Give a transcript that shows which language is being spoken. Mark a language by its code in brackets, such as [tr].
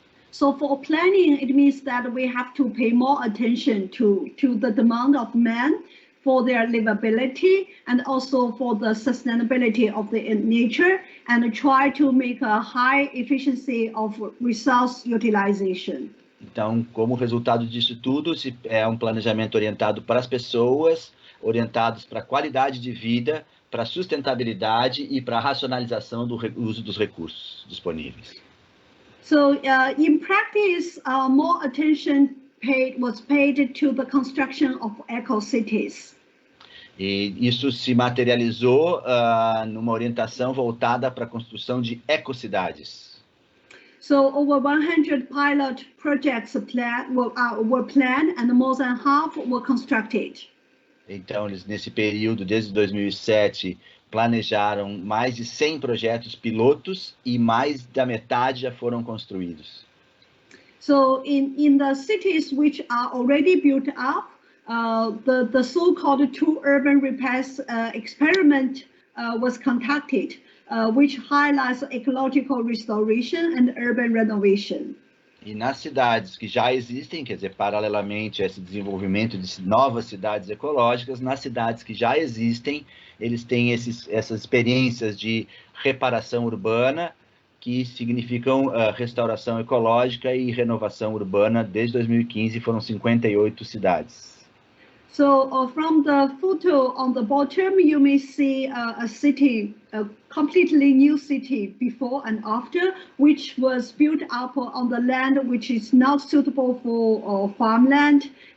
[en] So for planning, it means that we have to pay more attention to the demand of man for their livability and also for the sustainability of the nature, and try to make a high efficiency of resource utilization. [pt] Então, como resultado disso tudo, é um planejamento orientado para as pessoas, orientados para a qualidade de vida, para a sustentabilidade e para a racionalização do uso dos recursos disponíveis. [en] So in practice, more attention was paid to the construction of eco-cities. [pt] E isso se materializou numa orientação voltada para a construção de ecocidades. [en] So over 100 pilot projects were planned and more than half were constructed. [pt] Então, eles nesse período, desde 2007, planejaram mais de 100 projetos pilotos e mais da metade já foram construídos. [en] So in the cities which are already built up, the so-called two urban repairs experiment was conducted, which highlights ecological restoration and urban renovation. [pt] E nas cidades que já existem, quer dizer, paralelamente a esse desenvolvimento de novas cidades ecológicas, nas cidades que já existem, eles têm essas experiências de reparação urbana, que significam restauração ecológica e renovação urbana. Desde 2015 foram 58 cidades. [en] So from the photo on the bottom, you may see a city, a completely new city before and after, which was built up on the land which is not suitable for farmland.